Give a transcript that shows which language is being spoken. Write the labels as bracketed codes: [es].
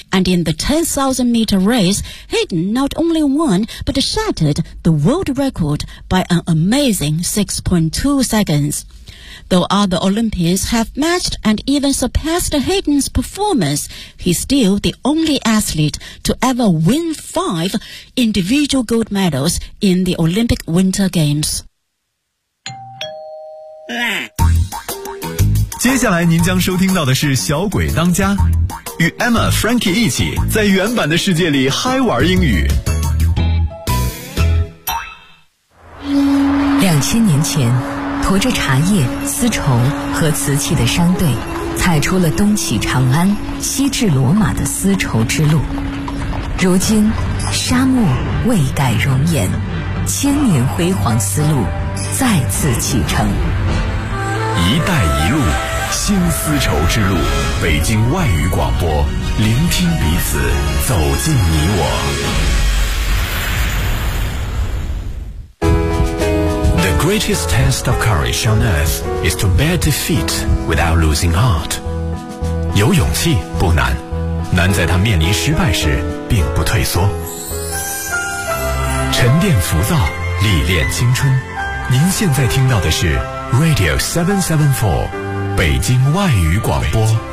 [en] And in the 10,000 meter race, Hayden not only won, but shattered the world record by an amazing 6.2 seconds. Though other Olympians have matched and even surpassed Hayden's performance, he's still the only athlete to ever win 5 individual gold medals in the Olympic Winter Games. [zh] 接下来您将收听到的是小鬼当家，与 Emma Frankie 一起在原版的世界里嗨玩英语。 2000年前，驮着茶叶、丝绸和瓷器的商队，踩出了东起长安、西至罗马的丝绸之路。如今，沙漠未改容颜，千年辉煌丝路再次启程。一带一路，新丝绸之路，北京外语广播，聆听彼此，走进你我。 [en] greatest test of courage on earth is to bear defeat without losing heart. [zh] 有勇气不难，难在他面临失败时并不退缩。沉淀浮躁，历练青春。您现在听到的是 Radio 774，北京外语广播。